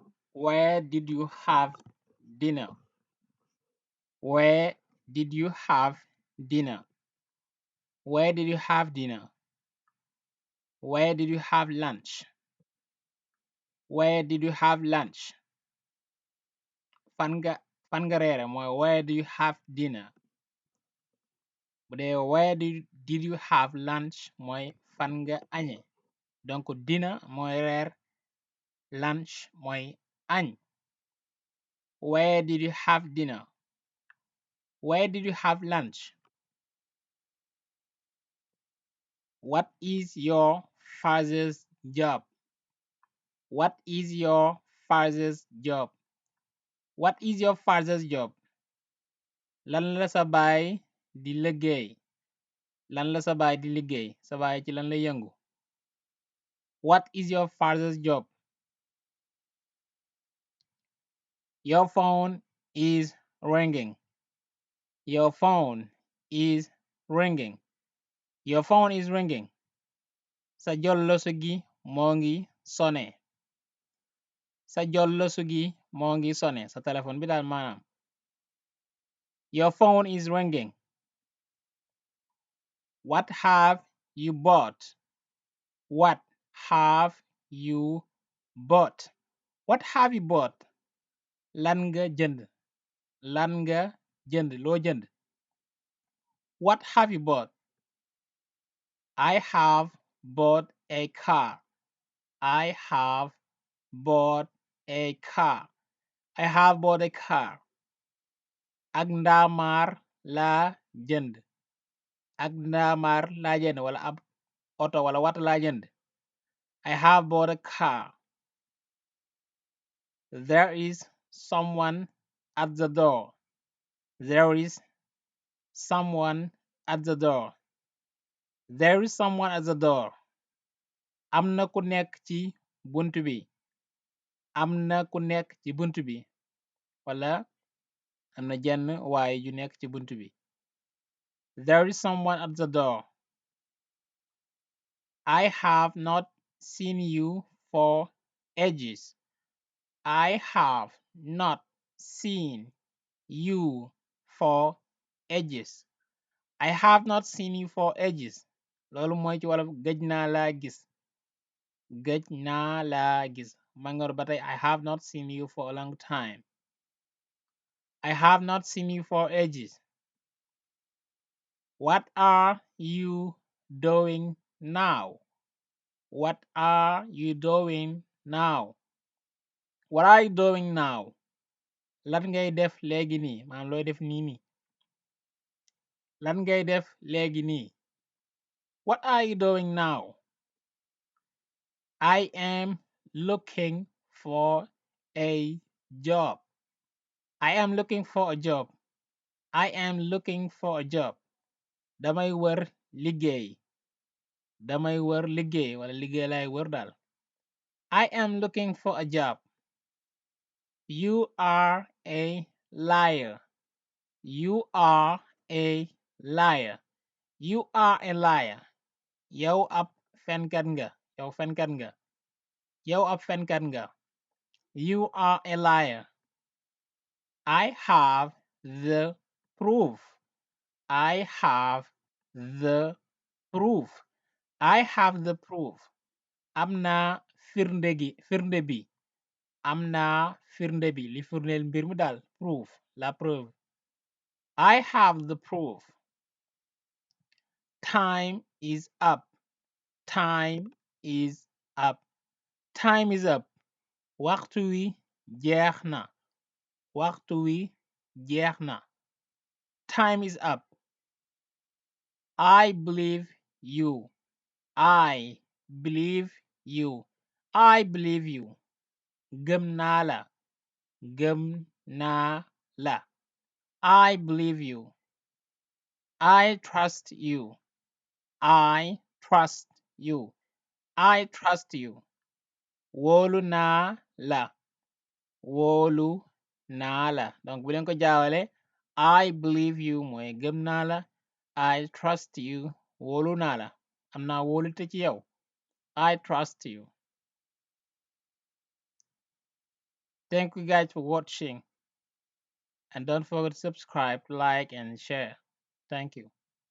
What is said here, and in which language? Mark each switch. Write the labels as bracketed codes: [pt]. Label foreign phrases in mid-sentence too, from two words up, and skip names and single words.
[en] Where did you have dinner? Where did you have dinner? Where did you have dinner? Where did you have lunch? Where did you have lunch? [wo] Fan nga fan nga reere mooy [en] where do you have dinner? [wo] Bu dee [en] where did you have lunch [wo] mooy fan nga añe. Donc dinner mooy reer, lunch mooy añ. [en] Where did you have dinner? Where did you have lunch? What is your father's job? What is your father's job? What is your father's job? [wo] Lan la sa baay di liggéey? Lan la sa baay di liggéey? Sa baay ci lan la yëngu? [en] What is your father's job? Your phone is ringing. Your phone is ringing. Your phone is ringing. [wo] Sa jollosu gi moo ngi sone. Sa jollosu gi moo ngi sone. Sa téléphone bi daal maanaam. [en] Your phone is ringing. What have you bought? What have you bought? What have you bought? [wo] Lan nga jënd? Lan nga jënd? Loo jënd? [en] What have you bought? I have bought a car. I have bought a car. I have bought a car. [wo] Ak ndaamaar laa jënd. Ak ndaamaar laa jënd wala ab oto wala wata laa jënd. [en] I have bought a car. There is someone at the door. There is someone at the door. There is someone at the door. [wo] Am na ku nekk ci buntu bi. Am na ku nekk ci buntu bi. Wala am na jenn waaye ju nekk ci buntu bi. [en] There is someone at the door. I have not seen you for ages. I have not seen you for ages. I have not seen you for ages. [wo] Loolu mooy ci wolof gëj naa laa gis. Gëj naa laa gis. Mangoor ba tey [en] I have not seen you for a long time. I have not seen you for ages. What are you doing now? What are you doing now? What are you doing now? [wo] Lan ngay def léegi nii maanaam looy def nii nii. Lan ngay def léegi nii. [en] What are you doing now? I am looking for a job. I am looking for a job. I am looking for a job. [wo] Damay wër liggéey. Damay wër liggéey wala liggéey lay wër daal. [en] I am looking for a job. You are a liar. You are a liar. You are a liar. [wo] Yow ab fenkat nga. Yow fenkat nga. Yow ab fenkat nga. [en] You are a liar. I have the proof. I have the proof. I have the proof. [wo] Am naa firnde bi. Am naa firnde bi li firndeel mbir mi daal proof la preuve. [en] I have the proof. Time is up. Time is up. Time is up. [wo] Waxtu wi jeex na. Waxtu wi jeex na. [en] Time is up. I believe you. I believe you. I believe you. [wo] Gëm naa la. Gëm naa la. [en] I believe you. I trust you. I trust you. I trust you. [wo] Wóolu naa la. Wóolu naa la. Donc bu leen ko jaawale [en] I believe you [wo] mooy gëm naa la. [en] I trust you. [wo] Wóolu naa la. Am naa wóolute ci yow. [en] I trust you. Thank you guys for watching, and don't forget to subscribe, like, and share. Thank you.